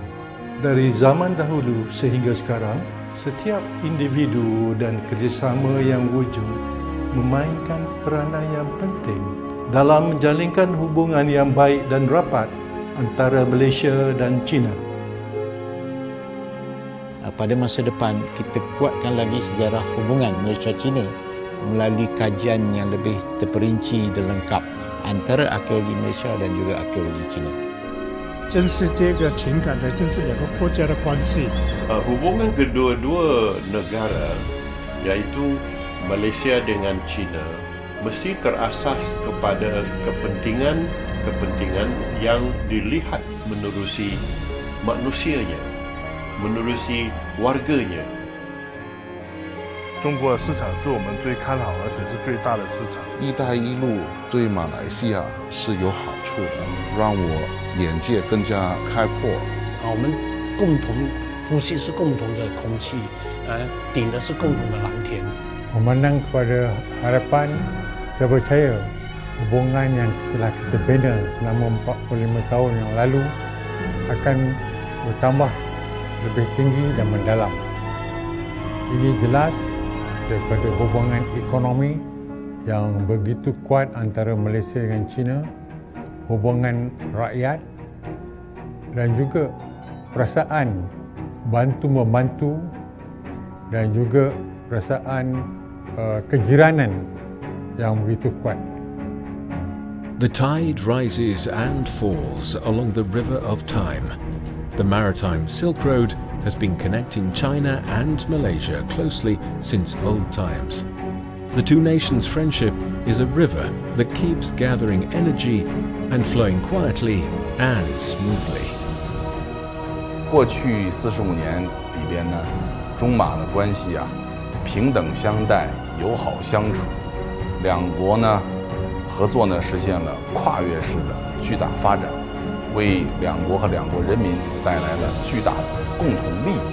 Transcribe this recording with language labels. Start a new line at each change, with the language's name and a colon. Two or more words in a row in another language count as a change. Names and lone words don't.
Malay: Dari zaman dahulu sehingga sekarang, setiap individu dan kerjasama yang wujud memainkan peranan yang penting dalam menjalinkan hubungan yang baik dan rapat antara Malaysia dan China. Pada masa depan, kita kuatkan lagi sejarah hubungan Malaysia-China melalui kajian yang lebih terperinci dan lengkap antara arkeologi Malaysia dan juga arkeologi China.
Chinese: 真是这个情感的，真是两个国家的关系。
Malay: Hubungan kedua-dua negara, iaitu Malaysia dengan China, mesti terasas kepada kepentingan yang dilihat menerusi manusianya, menerusi warganya.
Chinese: 中国的市场是我们最看好，而且是最大的市场。一带一路对马来西亚是有好处的，让我眼界更加开阔。我们共同呼吸是共同的空气，顶的是共同的蓝天。
Malay: Memandang kepada harapan, saya percaya hubungan yang telah kita bina selama 45 tahun yang lalu akan bertambah lebih tinggi dan mendalam. Ini jelas daripada hubungan ekonomi yang begitu kuat antara Malaysia dengan China, hubungan rakyat dan juga perasaan bantu-membantu dan juga perasaan kejiranan yang begitu kuat.
English: The tide rises and falls along the River of Time. The Maritime Silk Road has been connecting China and Malaysia closely since old times. The two nations' friendship is a river that keeps gathering energy and flowing quietly and smoothly.
Chinese: 过去45年里边呢，中马的关系平等相待、友好相处，两国呢合作呢实现了跨越式的巨大发展，为两国和两国人民带来了巨大的共同利益。